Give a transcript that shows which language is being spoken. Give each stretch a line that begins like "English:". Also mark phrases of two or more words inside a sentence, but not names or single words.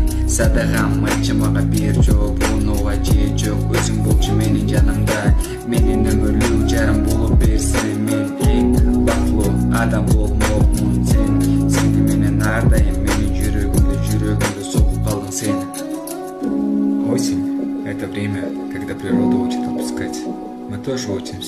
Kyrgyz: Садагам айтчы мага бир жооп, ооба же жок, өзүң болчу менин жанымда. Менин өмүрлүк жарым болуп берсең, мен эң бактылуу адам болмокмун. Сени менен ар дайым менин жүрөгүмдө согуп калдың сен.
Russian: Осень — это время, когда природа учит отпускать. Мы тоже учимся.